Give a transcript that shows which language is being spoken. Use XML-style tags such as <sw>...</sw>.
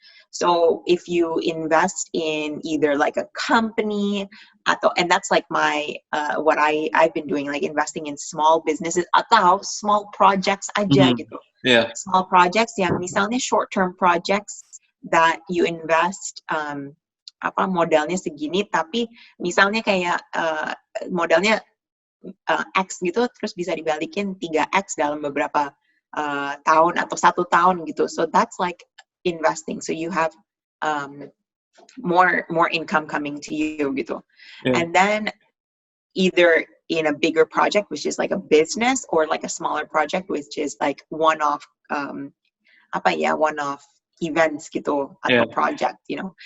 <en>So if you invest in either like a company, and that's like my what I've been doing, like investing in small businesses</en> <id>atau</id> <en>small projects</en> <id>aja gitu.</id> <en>Yeah.</en> <id>Small projects yang misalnya</id> <en>short-term projects that you invest</en> <id>modalnya segini, tapi misalnya kayak modalnya X gitu, terus bisa dibalikin 3X dalam beberapa tahun atau 1 tahun gitu.</id> <en>So that's like investing. So you have more income coming to you</en> <id>gitu.</id> <en>Yeah. And then either in a bigger project, which is like a business, or like a smaller project, which is like one-off one-off events</en> <id>gitu, atau project,</id> <en>you know.</en>